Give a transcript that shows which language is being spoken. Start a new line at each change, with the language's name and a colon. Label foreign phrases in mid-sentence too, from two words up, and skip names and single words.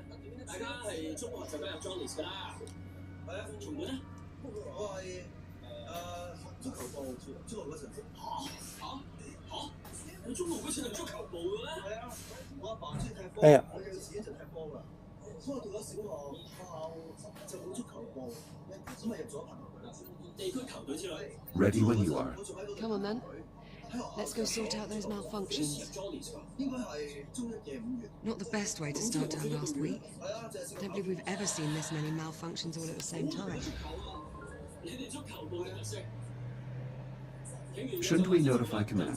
Cantonese: 大家係中學就加入 Johnny's 㗎啦。係啊，重本咧？我係足球部，足球嗰陣。嚇！你中學嗰陣係足球部嘅咩？係啊，我阿爸中意踢波，我有時就踢波㗎。不過到咗小學就冇足球部，咁咪入咗棒球隊啦，地區球隊之類。
English: Ready when you are. Come on then. Let's go sort out those malfunctions. Not the best way to start our last week. Don't believe we've ever seen this many malfunctions all at the same time. Shouldn't we notify command?